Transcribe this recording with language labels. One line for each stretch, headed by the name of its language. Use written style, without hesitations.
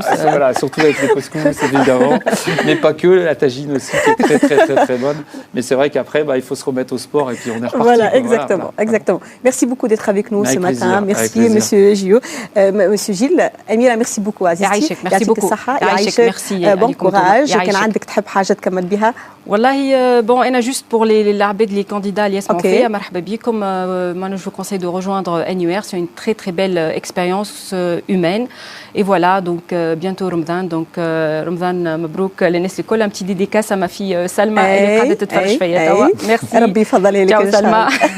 French: Voilà, surtout avec le couscous, évidemment. Mais pas que, la tagine aussi, qui est très, très, très, très bonne. Mais c'est vrai qu'après, il faut se remettre au sport et puis on est reparti. Voilà, exactement, exactement. Merci beaucoup d'être avec nous ce matin. Merci, monsieur Gio. Monsieur Gilles, Amira, merci beaucoup.
Arabic: يعيشك
French: merci beaucoup.
Arabic: يعيشك
French: bon courage.
Arabic: كان عندك تحب حاجة تكمل بها؟ والله bon أنا
French: juste pour les les candidats
Arabic: اللي يسمعوا فيا مرحبا بكم.
French: Moi je vous conseille de rejoindre NUR, c'est une très très belle expérience humaine. Et voilà, donc bientôt Ramadan, donc Ramadan
Arabic: مبروك للناس الكل.
French: Un petit dédicace à ma fille Salma
Arabic: اللي قاعدة تتفرج فيا توا.
French: Merci.
Arabic: ربي يفضل لك
French: Salma.